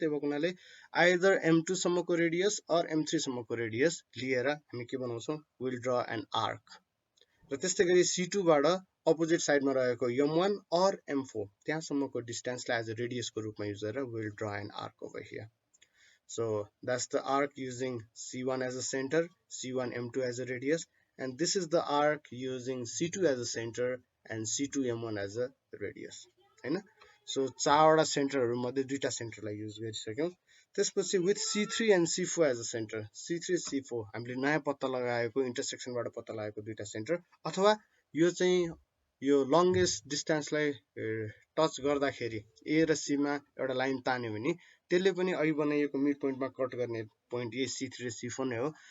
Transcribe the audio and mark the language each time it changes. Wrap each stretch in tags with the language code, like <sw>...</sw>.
<ne>त्यही भएको हुनाले आइदर M2 सम्मको रेडियस अर M3 सम्मको रेडियस लिएर हामी के बनाउँछौँ,</ne> <en>Will draw an arc.</en> <ne>र त्यस्तै गरी C2 बाट अपोजिट साइडमा रहेको M1 or M4 त्यहाँसम्मको डिस्टेन्सलाई as a रेडियसको रूपमा युज गरेर</ne> <en>Will draw an arc over here. So that's the arc using C1 as a center, C1 M2 as a radius, and this is the arc using C2 as a center and C2 M1 as a radius हैन.</en> <ne>So चारवटा सेन्टरहरू मध्ये दुईटा सेन्टरलाई use गरिसक्यौँ. त्यसपछि</ne> <en>with C3 and C4 as a center,</en> <ne>C3 C4 हामीले नयाँ पत्ता लगाएको इन्टरसेक्सनबाट पत्ता लगाएको दुईटा सेन्टर, अथवा यो चाहिँ यो लङ्गेस्ट डिस्टेन्सलाई टच गर्दाखेरि A र C मा एउटा लाइन तान्यो भने त्यसले पनि अघि बनाइएको मिड पोइन्टमा कट गर्ने पोइन्ट A, C3 र C4 नै हो.</ne>